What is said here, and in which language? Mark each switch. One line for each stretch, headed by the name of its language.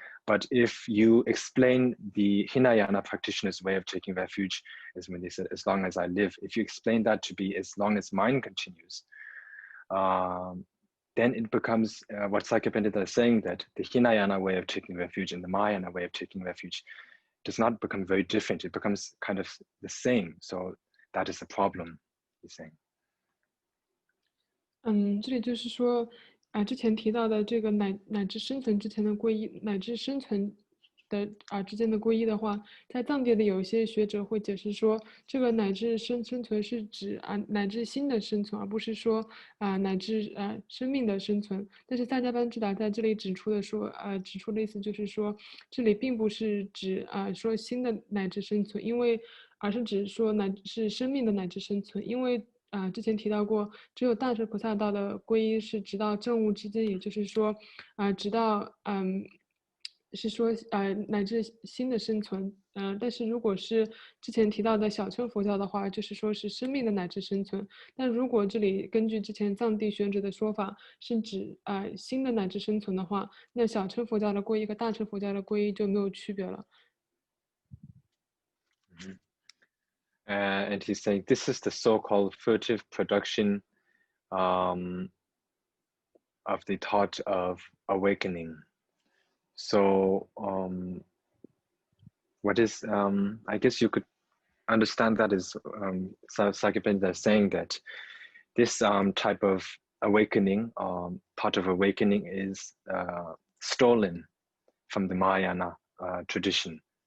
English: But if you explain the Hinayana practitioner's way of taking refuge, is when they said, as long as I live, if you explain that to be as long as mind continues, then it becomes what Sakura is saying, that the Hinayana way of taking refuge and the Mahayana way of taking refuge does not become very different. It becomes kind of the same. So that is the problem, he's saying.
Chinese: 这里就是说，之前提到的这个乃至生存之前的皈依，乃至生存的之间的皈依的话，在藏地的有一些学者会解释说，这个乃至生存是指乃至心的生存，而不是说乃至生命的生存。但是萨迦班智达在这里指出的意思就是说，这里并不是指说心的乃至生存，而是指说是生命的乃至生存，因为。之前提到过，只有大乘菩萨道的皈依是直到证悟之间，也就是说，直到是说乃至心的生存。但是如果是之前提到的小乘佛教的话，就是说是生命的乃至生存。但如果这里根据之前藏地学者的说法，是指心的乃至生存的话，那小乘佛教的皈依和大乘佛教的皈依就没有区别了。
English: And he's saying this is the so-called furtive production of the thought of awakening. So what is, I guess you could understand that as Sakura saying that this type of awakening, thought of awakening is stolen from the Mahayana tradition.